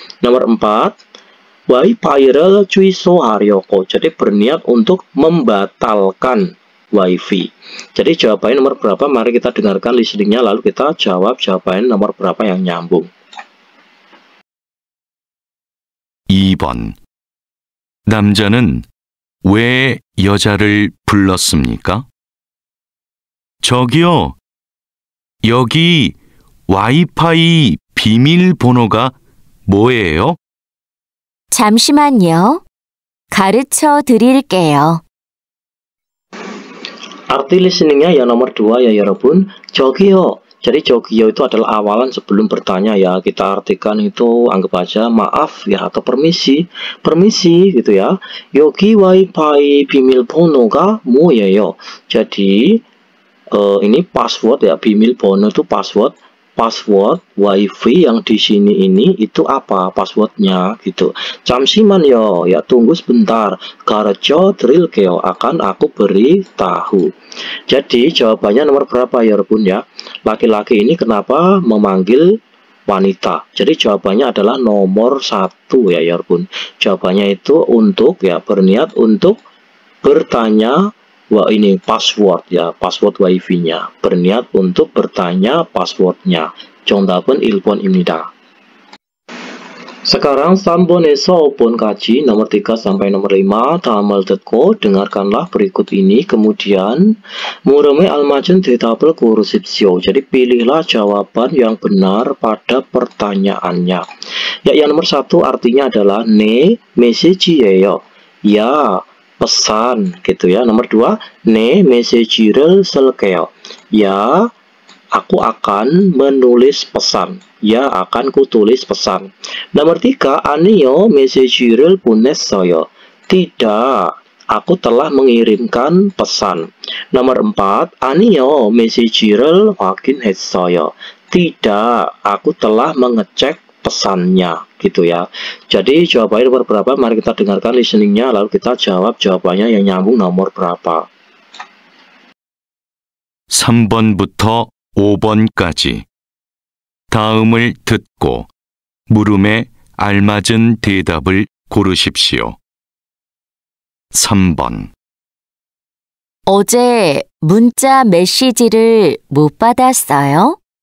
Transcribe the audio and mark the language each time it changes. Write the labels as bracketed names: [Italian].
[Indonesian] Nomor 4, [Korean] 와이파이를 취소하려고. [Indonesian] Jadi berniat untuk membatalkan wifi. Jadi jawabannya nomor berapa? Mari kita dengarkan listeningnya, lalu kita jawab jawabannya nomor berapa yang nyambung. [Korean] 2번. 남자는 왜 여자를 불렀습니까? 저기요, 여기 와이파이 비밀번호가 뭐예요? 잠시만요. 가르쳐 드릴게요. [Indonesian] Arti listeningnya yang nomor 2 ya 여러분. 저기요. Jadi 저기요 itu adalah awalan sebelum bertanya ya. Kita artikan itu anggap aja maaf ya, atau permisi. Permisi gitu ya. [Korean] 여기 와이파이 비밀번호가 뭐예요? [Indonesian] Jadi ini password ya, 비밀번호 itu password. Password wifi yang di sini ini itu apa passwordnya gitu. [Korean] 잠시만요, [Indonesian] ya tunggu sebentar. [Korean] 가르쳐 드릴게요, [Indonesian] akan aku beritahu. Jadi jawabannya nomor berapa ya 여러분 ya? Laki-laki ini kenapa memanggil wanita? Jadi jawabannya adalah nomor 1 ya 여러분. Jawabannya itu untuk ya, berniat untuk bertanya. Wah, ini password ya, password wifi-nya. Berniat untuk bertanya passwordnya. [Korean] 정답은 1번입니다. [Indonesian] Sekarang [Korean] 3번에서 5번까지 [Indonesian] nomor 3 sampai nomor 5 [Korean] 다음을 듣고 [Indonesian] dengarkanlah berikut ini kemudian [Korean] 물음에 알맞은 대답을 고르십시오. [Indonesian] Jadi pilihlah jawaban yang benar pada pertanyaannya. Ya, yang nomor 1 artinya adalah [Korean] 네 메시지예요. [Indonesian] Ya, pesan gitu ya. Nomor 2 [Korean] 네 메시지를 쓸게요. [Indonesian] Ya, aku akan menulis pesan. Ya, akan kutulis pesan. Nomor 3, [Korean] 아니요, 메시지를 보냈어요. [Indonesian] Tidak, aku telah mengirimkan pesan. Nomor 4, [Korean] 아니요, 메시지를 확인했어요. [Indonesian] Tidak, aku telah mengecek pesannya, gitu ya. Jadi jawabannya nomor berapa? Mari kita dengarkan listeningnya, lalu kita jawab jawabannya yang nyambung nomor berapa. [Korean] 3번부터 5번까지 다음을 듣고 물음에 알맞은 대답을 고르십시오. 3번. 어제 문자 메시지를 못 받았어요?